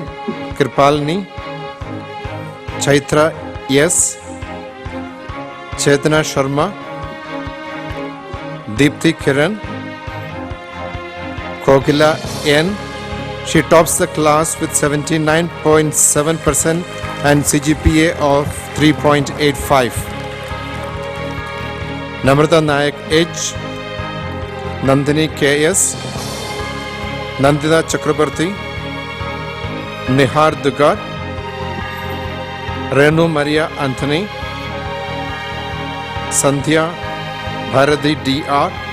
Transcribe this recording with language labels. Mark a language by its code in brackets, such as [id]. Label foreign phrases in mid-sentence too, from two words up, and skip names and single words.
[en] Kripalni, Chaitra S, Chetana Sharma, Deepthi Kiran, Kokila N. She tops the class with 79.7% and CGPA of 3.85. Namrata Nayak H, Nandini K.S., Nandita Chakrabarti, Nihar Dugar, Renu Maria Anthony, Sandhya Bharati D.R.,